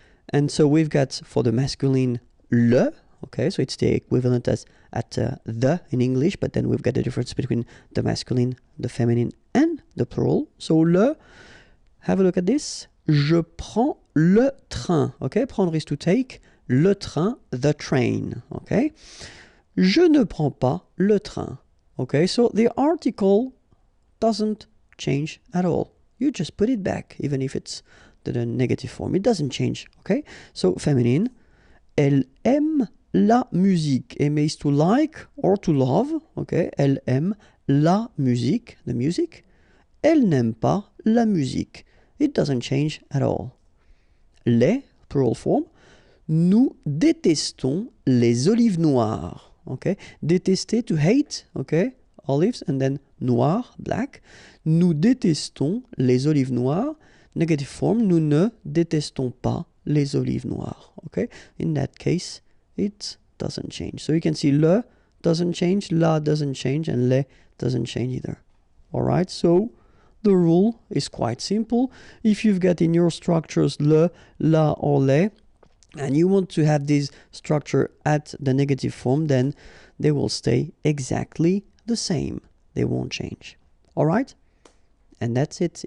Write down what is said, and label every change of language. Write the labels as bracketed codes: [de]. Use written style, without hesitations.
[en] And so we've got for the masculine le, okay, so it's the equivalent as at the in English, but then we've got the difference between the masculine, the feminine, and the plural. So le, have a look at this. Je prends le train, okay? Prendre is to take, le train, the train, okay? [fr] Je ne prends pas le train, okay? [en] So the article doesn't change at all. You just put it back, even if it's the negative form. It doesn't change, okay? [fr] So feminine, elle aime la musique. [en] Aimer is to like or to love, okay? [fr] Elle aime la musique, the music. Elle n'aime pas la musique. [en] It doesn't change at all. Les, plural form, nous détestons les olives noires, okay? Détester, to hate, okay? Olives, and then noir, black. [fr] Nous détestons les olives noires. Negative form, nous ne détestons pas les olives noires. [en] Okay? In that case, it doesn't change. So you can see le doesn't change, la doesn't change, and les doesn't change either. All right? So the rule is quite simple. If you've got in your structures le, la, or les, and you want to have this structure at the negative form, then they will stay exactly the same. They won't change. All right? And that's it.